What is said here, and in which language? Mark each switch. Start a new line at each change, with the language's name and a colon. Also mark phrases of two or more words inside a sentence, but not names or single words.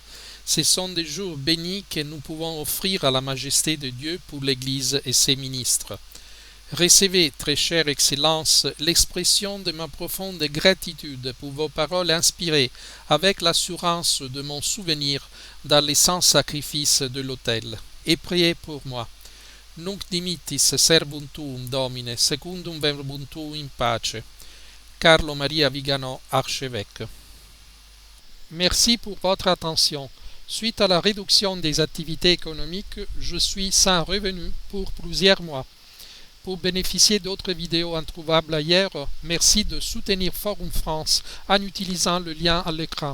French: Ce sont des jours bénis que nous pouvons offrir à la majesté de Dieu pour l'Église et ses ministres. Recevez, très chère Excellence, l'expression de ma profonde gratitude pour vos paroles inspirées avec l'assurance de mon souvenir dans les saints sacrifices de l'autel. Et priez pour moi.
Latin: Nunc dimittis servum tuum, Domine, secundum verbum tuum in pace.
French: Carlo Maria Vigano, archevêque. Merci pour votre attention. Suite à la réduction des activités économiques, je suis sans revenu pour plusieurs mois. Pour bénéficier d'autres vidéos introuvables ailleurs, merci de soutenir Forum France en utilisant le lien à l'écran.